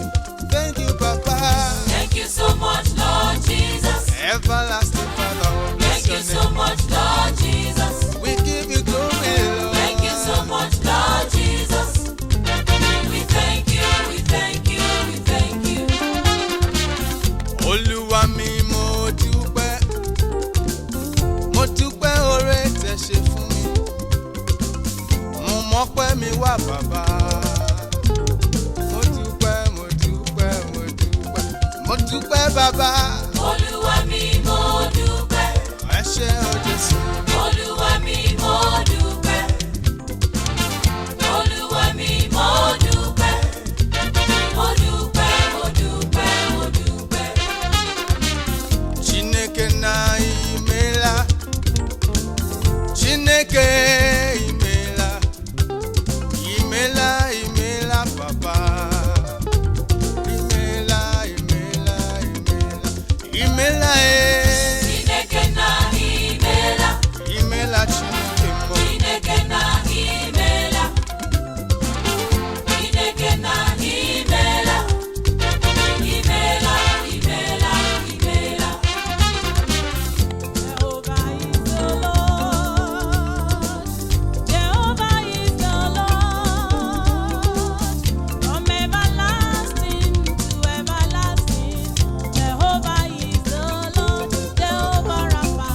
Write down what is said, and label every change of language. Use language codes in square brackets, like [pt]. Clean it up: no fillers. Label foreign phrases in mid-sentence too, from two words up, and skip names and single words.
[en] Thank you, Papa. Thank you so much, Lord Jesus. Everlasting Father, oh, bless Thank your you name. so much, Lord Jesus. We give you glory, Lord. Thank you so much, Lord Jesus. We thank you, we thank you, we thank you. [yo] Olúwa mi mo dúpẹ́ oore tẹ́ ṣe fún mi. Mo mọpẹ́ mi wá bàbá. Mo dúpẹ́, mo dúpẹ́, mo dúpẹ́. Mo dúpẹ́ bàbá. Olúwa mi mo dúpẹ́. Ẹ ṣé o Jésù. Olúwa mi mo dúpẹ́. Olúwa mi mo dúpẹ́. Mo dúpẹ́, mo dúpẹ́, mo dúpẹ́. [ig] Chineke na imela. Chineke imela. Imela, imela papa. Imela, imela, imela. Imela Chineke na imela. Imela Chineke mo. Chineke na imela. Chineke na imela. Imela, imela, imela. [en] Jehovah is the Lord. Jehovah is the Lord. From everlasting to everlasting. Jehovah is the Lord. Jehovah Rapha.